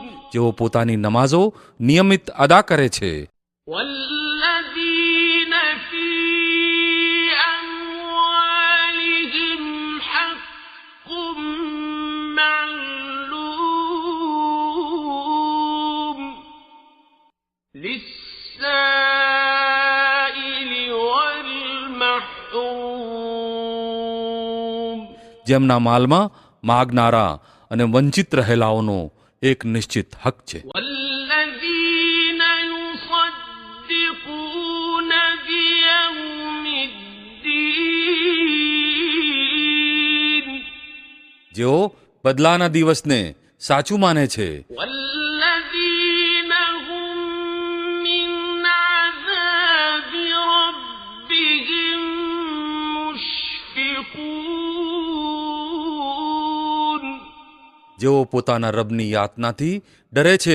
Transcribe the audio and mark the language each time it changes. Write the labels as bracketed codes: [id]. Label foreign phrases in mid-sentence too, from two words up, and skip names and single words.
[gu] જેઓ પોતાની નમાઝો નિયમિત અદા કરે છે. [ar] والذين في أموالهم حق معلوم للسائل والمحروم [gu] જેમના માલમાં માગનારા અને વંચિત રહેલાઓનો એક નિશ્ચિત હક છે. [ar] والذين يصدقون بيوم الدين [gu] જેઓ બદલાના દિવસને સાચું માને છે. [ar] والذين هم من عذاب ربهم مشفقون [gu] જેઓ પોતાના રબની યાતનાથી ડરે છે.